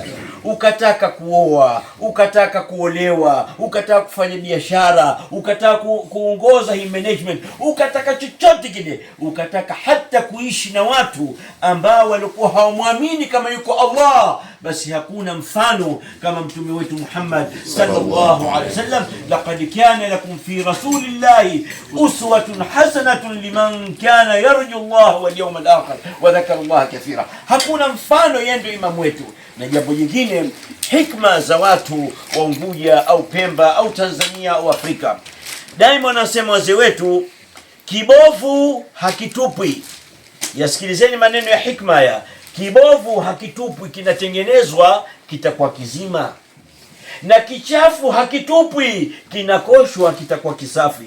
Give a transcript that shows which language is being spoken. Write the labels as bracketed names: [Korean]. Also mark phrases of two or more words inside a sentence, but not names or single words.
[Swahili] Ukataka kuoa, ukataka kuolewa, ukataka kufanya biashara, ukataka kuongoza hii management, ukataka chochote kile, ukataka hata kuishi na watu ambao walikuwa hawamwamini kama yuko Allah, basi hakuna mfano kama mtume wetu Muhammad [Arabic] صلى الله عليه وسلم. لقد كان لكم في رسول الله أسوة حسنة لمن كان يرجو الله واليوم الآخر وذكر الله كثيرا. [Swahili] Hakuna mfano, yeye ndio imamu wetu. Na jambo jingine, hikma za watu wa Unguja au Pemba au Tanzania au Afrika, daima wanasema wazee wetu, kibovu hakitupwi. Yasikilizeni maneno ya hikma ya kibovu hakitupwi, kinatengenezwa kitakuwa kizima, na kichafu hakitupwi, kinakoshwa kitakuwa kisafi.